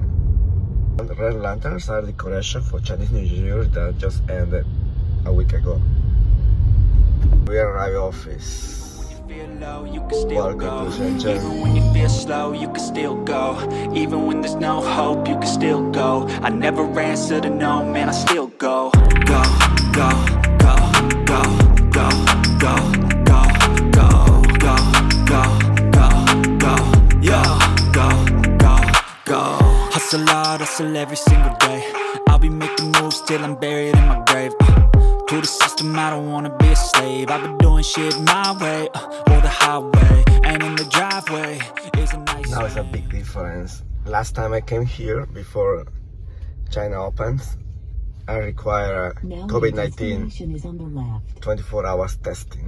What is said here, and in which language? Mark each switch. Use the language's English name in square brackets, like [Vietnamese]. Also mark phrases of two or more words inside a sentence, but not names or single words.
[English] And the red lanterns are decoration for Chinese New Year that just ended a week ago. We arrive office. You can still go. Welcome to Shenzhen. Even when you feel slow, you can still go. Even when there's no hope, you can still go. I never answer to no, man, I still go. Go, go, go, go, go, go, go, go, go, go, go, go, yo, go, go, go. Hustle hard, hustle every single day. I'll be making moves till I'm buried in my grave. To the system, I don't wanna be a slave. I've been doing shit my way, or the highway. And in the driveway is a nice. Now it's a big difference. Last time I came here, before China opens, I require COVID-19 24 hours testing.